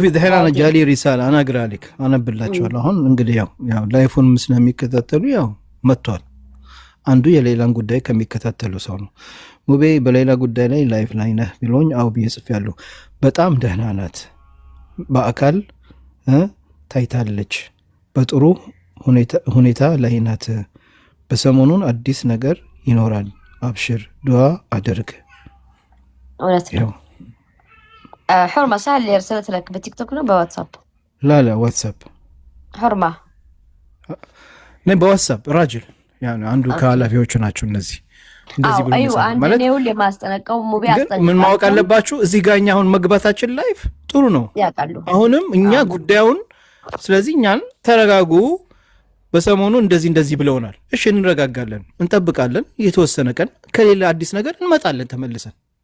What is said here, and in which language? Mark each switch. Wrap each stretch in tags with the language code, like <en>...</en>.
<ar>شوفي دحين انا جالي رساله انا اقرا لك انا</ar> <am>بلاچዋለሁ አሁን እንግዲህ ያው ላይፉን ምስና የሚከታተሉ ያው መጥቷል አንዱ የሌላን ጉዳይ ከሚከታተሉ ሰው ነው ሙቤ በሌላ ጉዳይ ላይ ላይፍ ላይ ነህ ብሎኝ አው ቢጽፋለሁ በጣም ደህና ናት በአካል ታይታለች በጥሩ ሁኔታ ላይ ናት በሰሞኑን አዲስ ነገር ይኖራል አብሽር ዱአ አድርግ</am> <ar>ነው حرمه سهل اللي ارسلت لك بتيك توك</ar> <am>ነው በዋትስአፕ</am> <ar>لا ዋትስአፕ حرمه</ar> <am>ነው በዋትስአፕ</am> <ar>راجل يعني</ar> <am>አንዱ ከኃላፊዎቹ ናቸው እነዚህ እንደዚህ ብሎ ማለት ነው ለማስጠነቀው ሙቢ አስጠነቀው ምን ማወቅ አለባችሁ እዚህ ጋኛ አሁን መግባታችን ላይፍ ጥሩ ነው ያቃሉ አሁንም እኛ ጉዳዩን ስለዚህ እኛን ተረጋጉ በሰሞኑ እንደዚህ ብለውናል እሺ እንረጋጋለን እንጠብቃለን የተወሰነ ቀን ከሌላ አዲስ ነገር እንመጣለን ተመልሰን</am>